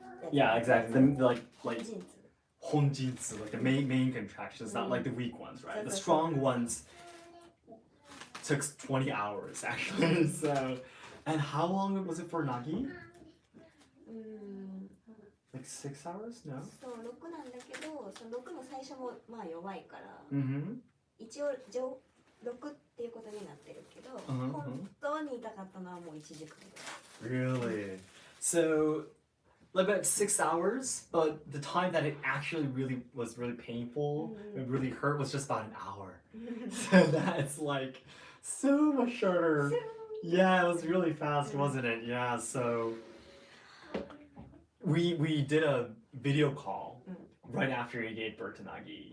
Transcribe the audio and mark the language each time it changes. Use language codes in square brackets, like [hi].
[en] Yeah, exactly. Like honjinsu, like the main contractions, not like the weak ones, right? The strong ones took 20 hours, actually, so. And how long was it for Nagi? Like 6 hours? No? [ja] そう6なんだけど、その6の最初もまあ弱いから、 一応6っていうことになってるけど、本当に痛かったのはもう1時間ぐらい。 [en] Really? So, like about 6 hours, but the time that it actually was really painful, it really hurt was just about an hour. So that's like so much shorter. Yeah, it was really fast, wasn't it? Yeah, so we did a video call right after he gave birth to Nagi.